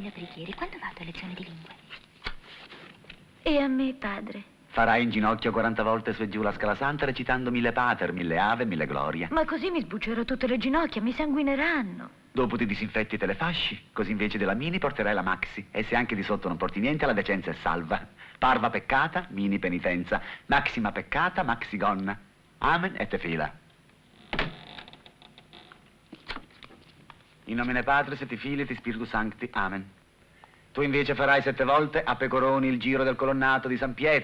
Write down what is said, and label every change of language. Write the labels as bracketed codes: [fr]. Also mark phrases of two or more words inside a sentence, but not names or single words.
[it] Quando vado a lezione di lingue? E a me, padre? Farai in ginocchio 40 volte su e giù la Scala Santa recitando 1000 Pater, 1000 Ave, 1000 Gloria. Ma così mi sbuccerò tutte le ginocchia, mi sanguineranno. Dopo ti disinfetti e te le fasci, così invece della mini porterai la maxi. E se anche di sotto non porti niente, la decenza è salva. [la] Parva peccata, [it] mini penitenza. [la] Maxima peccata, [it] maxi gonna. [la] Amen et tefila. In nomine Patris et Filii et Spiritus Sancti. Amen. [it] Tu invece farai 7 volte a pecoroni il giro del colonnato di San Pietro.